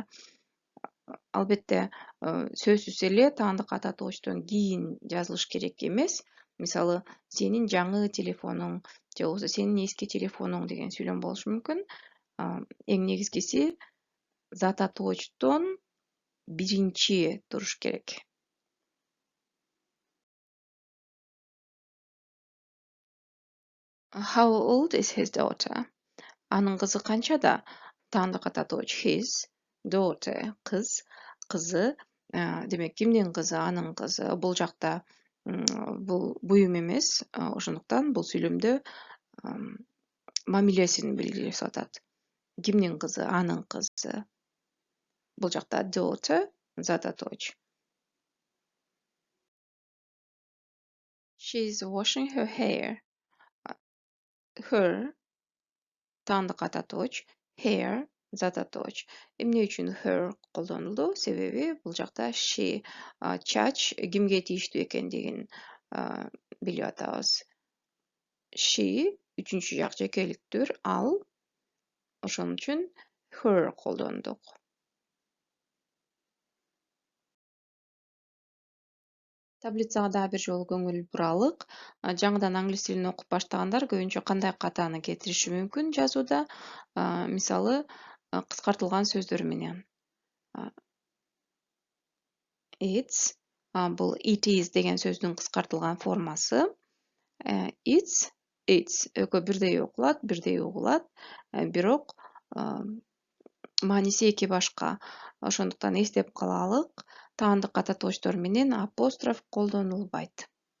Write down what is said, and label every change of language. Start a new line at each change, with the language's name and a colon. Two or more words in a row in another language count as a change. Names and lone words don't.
Kyrgyz: Албетте, сөзсүз эле таандык ата тоочтон кийин жазылыш керек эмес. Мисалы, сенин жаңы телефонуң же болбосо сенин эски телефонуң деген сүйлөм болушу мүмкүн. Эң негизгиси зат атоочтон биринчи туруш керек.
English: How old is his daughter?
Kyrgyz: Анын кызы канчада? Таандык ата тооч
English: his, daughter,
Kyrgyz: кыз, кызы. Демек, кимдин кызы? Анын кызы. Бул жакта бул буюм эмес, ошондуктан бул сүйлөмдө мамилесин белгилеп атат. Кимдин кызы? Анын кызы. Бул жакта daughter зат атооч.
English: She's washing her hair.
Kyrgyz: Her таандык ата тооч, hair зат атооч. Эмне үчүн her колдонулду? Себеби бул жакта she, чач кимге тийиштүү экендигин билип атабыз. She үчүнчү жак жекеликтүр, ал. Ошон үчүн her колдондук. Таблицага дагы бир жолу көңүл буралык. Жаңыдан англис тилин окуп баштагандар көбүнчө кандай катаны кетириши мүмкүн жазууда? Мисалы, кыскартылган сөздөр менен. It's, бул
English: it is
Kyrgyz: деген сөздүн кыскартылган формасы. It's, экөө бирдей окулат, бирдей угулат, бирок мааниси эки башка. Ошондуктан эстеп калалык, таандык ата тоочтор менен апостроф колдонулбайт.